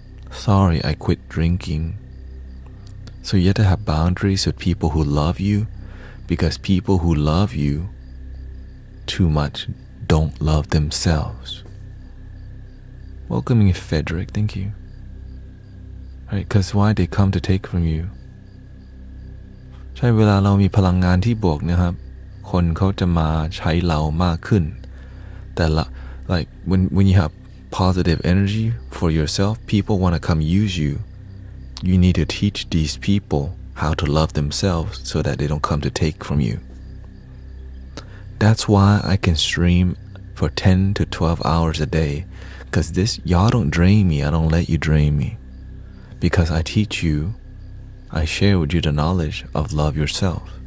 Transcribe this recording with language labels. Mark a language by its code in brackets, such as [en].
[en] Sorry, I quit drinking. So you have to have boundaries with people who love you, because people who love you too much don't love themselves. Welcoming Frederick, thank you. Right, because why they come to take from you. [th] ใช่เวลาเรามีพลังงานที่บวกนะครับคนเขาจะมาใช้เรามากขึ้นแต่ละ [en] like when you have positive energy for yourself, people want to come use you. You need to teach these people how to love themselves so that they don't come to take from you. That's why I can stream for 10 to 12 hours a day, because y'all don't drain me. I don't let you drain me, because I teach you, I share with you the knowledge of love yourself.